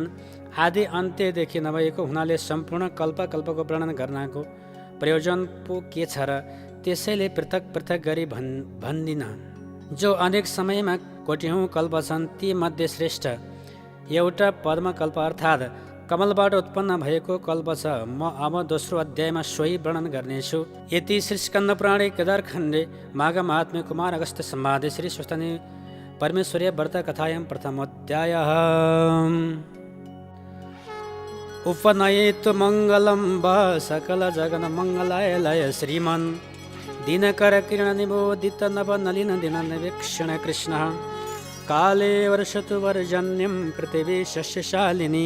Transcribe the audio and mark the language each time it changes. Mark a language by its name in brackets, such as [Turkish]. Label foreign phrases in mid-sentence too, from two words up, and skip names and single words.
[Nepali] आदि अन्त्यदेखि नभएको हुनाले सम्पूर्ण कल्पको वर्णन गर्नको प्रयोजन पो के छ र? त्यसैले पृथक पृथक गरी भन्दिन। जो अनेक समयमा कोटिौँ कल्प छन् ती मध्ये श्रेष्ठ एउटा पद्मकल्प अर्थात् कमलबाट उत्पन्न भएको कल्प छ। म अब दोस्रो अध्यायमा सोही वर्णन गर्नेछु। [Sanskrit] यति श्री स्कन्द पुराणे केदारखण्डे माघ महात्म्य कुमार अगस्त्य संवादे श्री स्वस्तानी परमेश्वरीय व्रत कथायां प्रथमोऽध्यायः। उपनयेतु मङ्गलं वा सकल जगन मङ्गलाय लय श्रीमन् दिनकर किरण निबोधित नव नलिन दिन निवीक्षण कृष्ण काले वर्षतु वर्जन्यं पृथिवी शस्यशालिनी